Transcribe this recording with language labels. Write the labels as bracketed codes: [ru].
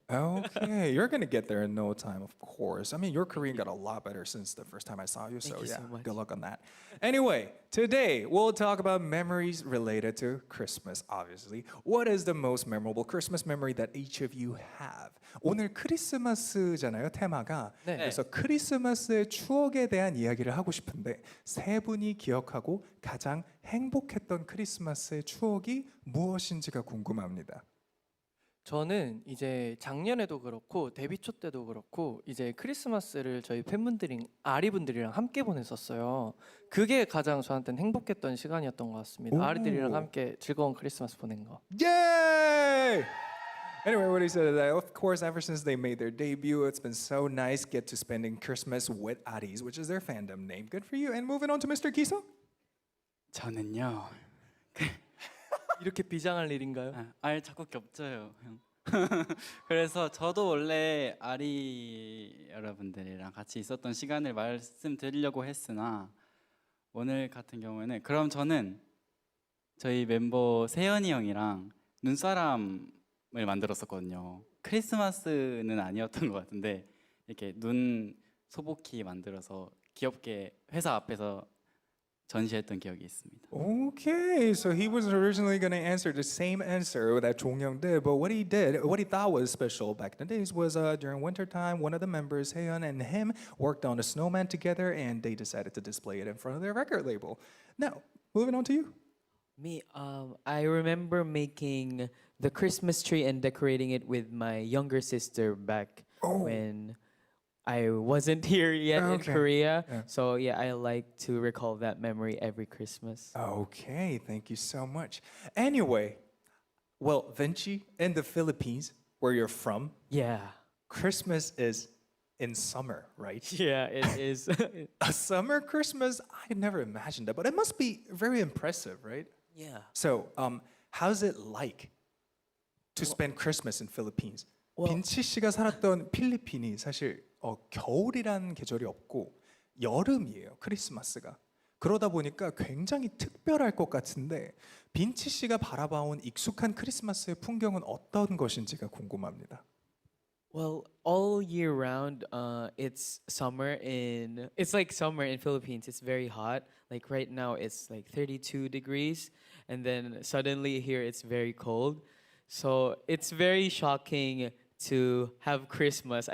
[en] Okay, you're gonna get there in no time, of course. I mean, your Korean got a lot better since the first time I saw you, so Thank you yeah, so much. good luck on that. Anyway, today we'll talk about memories related to Christmas, obviously. What is the most memorable Christmas memory that each of you have? [ko] 오늘 크리스마스잖아요, 테마가. 네. 그래서 크리스마스의 추억에 대한 이야기를 하고 싶은데 세 분이 기억하고 가장 행복했던 크리스마스의 추억이 무엇인지가 궁금합니다. 저는 이제 작년에도 그렇고 데뷔 초 때도 그렇고 이제 크리스마스를 저희 팬분들이 아리분들이랑 함께 보냈었어요. 그게 가장 저한테는 행복했던 시간이었던 것 같습니다. 오. 아리들이랑 함께 즐거운 크리스마스 보낸 거. [en] Yay! Anyway, what he said is that, of course, ever since they made their debut, it's been so nice get to spending Christmas with Aris, which is their fandom name. Good for you. And moving on to Mr. Kiso. [ko] 저는요. 이렇게 비장할 일인가요? 알 자꾸 겹쳐요, 형. 그래서 저도 원래 아리 여러분들이랑 같이 있었던 시간을 말씀드리려고 했으나 오늘 같은 경우에는 그럼 저는 저희 멤버 세연이 형이랑 눈사람을 만들었었거든요. 크리스마스는 아니었던 것 같은데 이렇게 눈 소복히 만들어서 귀엽게 회사 앞에서 전시했던 기억이 있습니다. [en] Okay, so he was originally going to answer the same answer that Chong-young did, but what he thought was special back in the days was during wintertime, one of the members, Haeyeon and him, worked on a snowman together, and they decided to display it in front of their record label. Now, moving on to you. Me, I remember making the Christmas tree and decorating it with my younger sister back when I wasn't here yet in Okay. Korea. Yeah. So yeah, I like to recall that memory every Christmas. Okay, thank you so much. Anyway, well, Vinci, in the Philippines, where you're from, Yeah. Christmas is in summer, right? Yeah, it is. A summer Christmas? I never imagined that, but it must be very impressive, right? yeah. So, how's it like to spend Christmas in Philippines? [ko] 빈치 씨가 살았던 필리핀이 사실 겨울이란 계절이 없고 여름이에요, 크리스마스가. 그러다 보니까 굉장히 특별할 것 같은데 빈치 씨가 바라봐온 익숙한 크리스마스의 풍경은 어떤 것인지가 궁금합니다. [en] Well, all year round, it's like summer in Philippines. It's very hot. Like right now, it's like 32 degrees, and then suddenly here it's very cold. So it's very shocking to have Christmas.